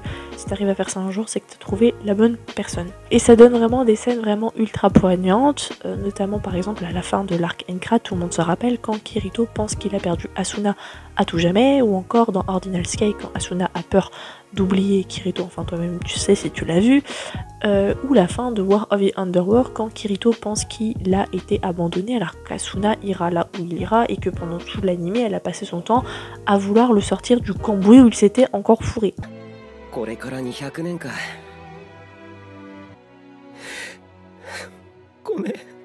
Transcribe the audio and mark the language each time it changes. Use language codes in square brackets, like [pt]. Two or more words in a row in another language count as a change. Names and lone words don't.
[fr] Si t'arrives à faire ça un jour, c'est que t'as trouvé la bonne personne. Et ça donne vraiment des scènes vraiment ultra poignantes, notamment par exemple à la fin de l'arc Encra, tout le monde se rappelle quand Kirito pense qu'il a perdu Asuna à tout jamais, ou encore dans Ordinal Scale quand Asuna a peur d'oublier Kirito, enfin toi-même tu sais si tu l'as vu, ou la fin de War of the Underworld quand Kirito pense qu'il a été abandonné alors qu'Asuna ira là où il ira et que pendant tout l'anime elle a passé son temps à vouloir le sortir du cambouis où il s'était encore fourré. [ja] これから200年か。ごめん。